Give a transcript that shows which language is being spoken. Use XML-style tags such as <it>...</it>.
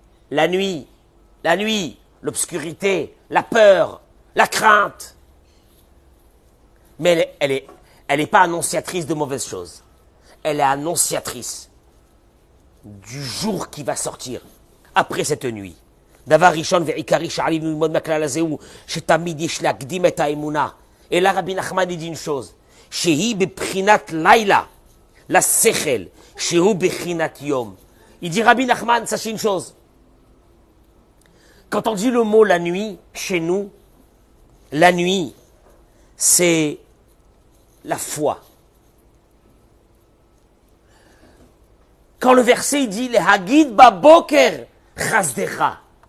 <fr>La nuit, l'obscurité, la peur, la crainte. Mais elle est pas annonciatrice de mauvaises choses. Elle est annonciatrice du jour qui va sortir après cette nuit.</fr> <he>דבר ראשון ועיקרי שעלינו ללמוד מהכלל הזה הוא שתמיד יש להקדים את האמונה. אלא רבי נחמן</he> <fr>dit une chose,</fr> <he>שהיא בבחינת לילה, לשכל, שהוא בחינת יום.</he> <fr>Il dit Rabbi Nachman, sachez une chose. Quand on dit le mot la nuit, chez nous, la nuit, c'est la foi. Quand le verset il dit,</fr> <he>Hagid baboker chasdecha.</he>